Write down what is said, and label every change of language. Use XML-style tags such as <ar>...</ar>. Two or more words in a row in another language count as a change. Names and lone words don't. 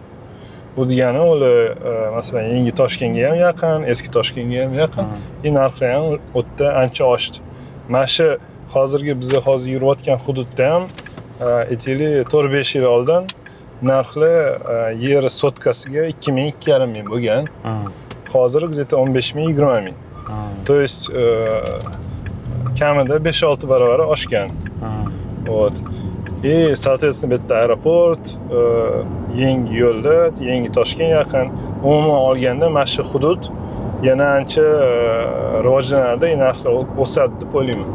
<uz>Bu degani ular masalan yangi Toshkentga ham yaqin, eski Toshkentga ham yaqin. Narxlar ham o'tda ancha oshdi. Mana shu hozirgi biz hozir yurayotgan hududda ham aytaylik 4-5 yil oldin narxlar yer sotkasiga 2,000-2,5 ming bo'lgan. Hozir где-то 15 ming, 20 ming.</uz> <ru>То есть</ru> <uz>kamida 5-6 barobar oshgan. Soответственно, bu yerda aeroport, yangi yo'llar, yangi Toshkent yaqin. Umuman olganda mana shu hudud yana ancha rivojlanadi, narxlar o'sadi deb o'ylayman.</uz>